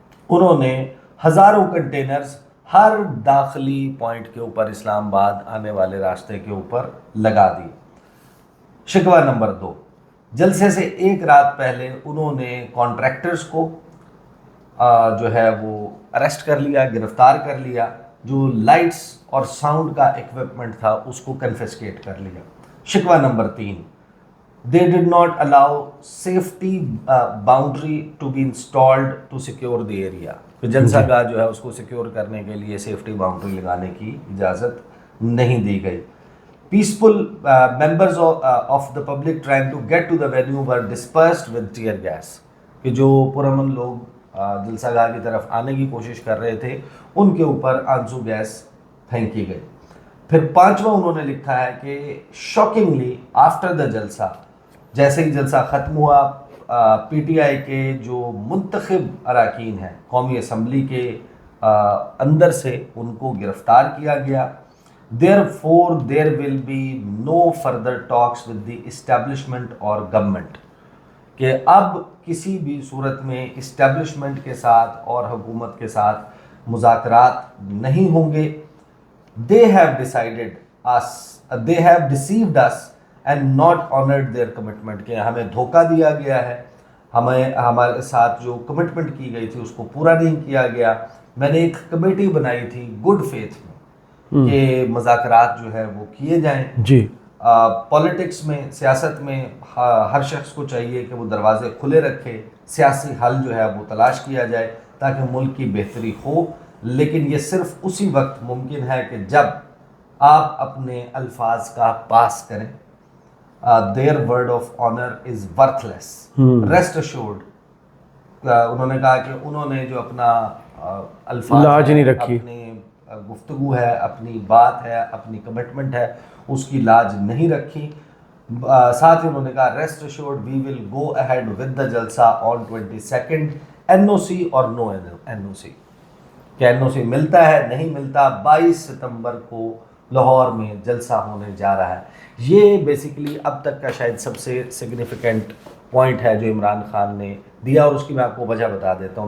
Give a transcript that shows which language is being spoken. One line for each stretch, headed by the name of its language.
Urdu: انہوں نے ہزاروں کنٹینرز ہر داخلی پوائنٹ کے اوپر اسلام آباد آنے والے راستے کے اوپر لگا دی. شکوہ نمبر 2, جلسے سے 1 رات پہلے انہوں نے کانٹریکٹرز کو جو ہے وہ اریسٹ کر لیا, گرفتار کر لیا. جو لائٹس اور ساؤنڈ کا ایکوپمنٹ تھا اس کو کنفسکیٹ کر لیا. شکوہ number 3,
English: they did not allow safety boundary to be installed to secure the area.
Urdu: کہ جلسہ گاہ جو ہے اس کو سیکیور کرنے کے لیے سیفٹی باؤنڈری لگانے کی اجازت نہیں دی گئی.
English: peaceful members of the public trying to get to the venue were dispersed with tear gas.
Urdu: کہ جو پرامن لوگ جلسہ گاہ کی طرف آنے کی کوشش کر رہے تھے ان کے اوپر آنسو گیس پھینکی گئی. پھر پانچواں انہوں نے لکھا ہے کہ
English: shockingly after the jalsa,
Urdu: جیسے ہی جلسہ ختم ہوا، پی ٹی آئی کے جو منتخب اراکین ہیں قومی اسمبلی کے اندر سے ان کو گرفتار کیا گیا.
English: Therefore, there will be no further talks with the establishment or government.
Urdu: کہ اب کسی بھی صورت میں اسٹیبلشمنٹ کے ساتھ اور حکومت کے ساتھ مذاکرات نہیں ہوں گے.
English: They have decided us, they have deceived us and not honored their commitment.
Urdu: کہ ہمیں دھوکہ دیا گیا ہے، ہمارے ساتھ جو کمٹمنٹ کی گئی تھی اس کو پورا نہیں کیا گیا. میں نے ایک کمیٹی بنائی تھی گڈ فیتھ میں کہ مذاکرات جو ہے وہ کیے جائیں. جی پولیٹکس میں، سیاست میں ہر شخص کو چاہیے کہ وہ دروازے کھلے رکھے، سیاسی حل جو ہے وہ تلاش کیا جائے تاکہ ملک کی بہتری ہو. لیکن یہ صرف اسی وقت ممکن ہے کہ جب آپ اپنے الفاظ کا پاس کریں.
English: their word of honor is worthless. rest assured.
Urdu: انہوں نے کہا کہ انہوں نے جو اپنا الفاظ لاج نہیں رکھی، اپنی گفتگو ہے، اپنی بات ہے، اپنی کمٹمنٹ ہے، اس کی لاج نہیں رکھی. ساتھ ہی انہوں نے کہا
English: Rest assured we will go ahead with the jalsa on 22nd.
Urdu: NOC اور نو NOC، کہ NOC ملتا ہے نہیں ملتا. 22 ستمبر کو لاہور میں جلسہ ہونے جا رہا ہے. یہ بیسیکلی اب تک کا شاید سب سے سگنیفیکنٹ پوائنٹ ہے جو عمران خان نے دیا، اور اس کی میں آپ کو وجہ بتا دیتا ہوں.